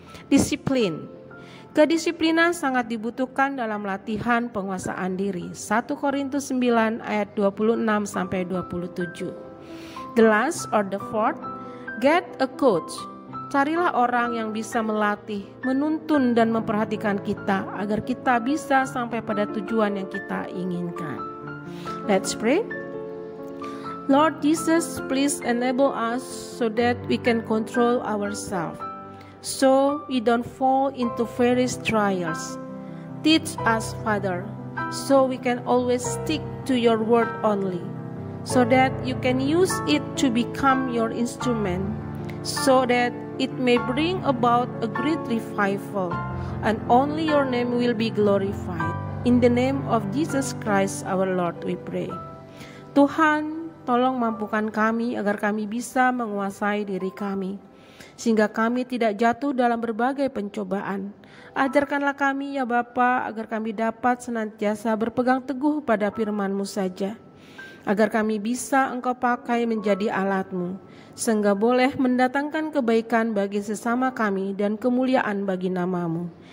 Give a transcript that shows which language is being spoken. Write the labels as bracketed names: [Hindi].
[Indonesian] Disiplin. Kedisiplinan sangat dibutuhkan dalam latihan penguasaan diri. 1 Korintus 9 ayat 26-27. [English] The last or the fourth, get a coach. [Indonesian] Carilah orang yang bisa melatih, menuntun dan memperhatikan kita agar kita bisa sampai pada tujuan yang kita inginkan. [English] Let's pray. Lord Jesus, please enable us so that we can control ourselves, so we don't fall into various trials. Teach us, Father, so we can always stick to your word only, so that you can use it to become your instrument, so that it may bring about a great revival, and only your name will be glorified. In the name of Jesus Christ our Lord we pray. [Indonesian] Tuhan, tolong mampukan kami agar kami bisa menguasai diri kami, sehingga kami tidak jatuh dalam berbagai pencobaan. Ajarkanlah kami ya Bapa, agar kami dapat senantiasa berpegang teguh pada firman-Mu saja, agar kami bisa Engkau pakai menjadi alat-Mu, sehingga boleh mendatangkan kebaikan bagi sesama kami dan kemuliaan bagi nama-Mu.